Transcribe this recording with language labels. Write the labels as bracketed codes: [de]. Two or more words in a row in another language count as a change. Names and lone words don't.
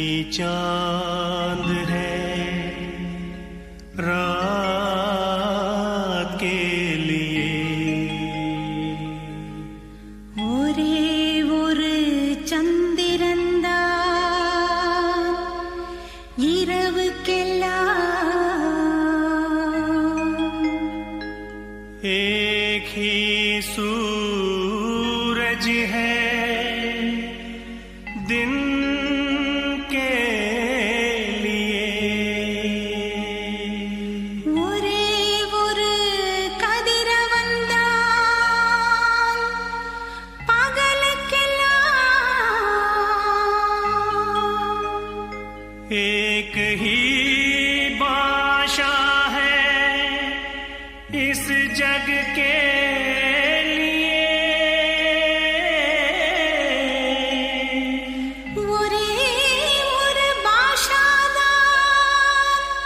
[hi] चांद है रात के लिए [ta] ஒரே ஒரு சந்திரன்தான் இரவுக்கெல்லாம் [hi] एक ही सूरज है दिन के लिए [ta] ஒரே ஒரு கதிரவன்தான் பகலுக்கெல்லாம் [hi] एक ही भाषा है इस जग के लिए [ta] ஒரே ஒரு பாஷாதான்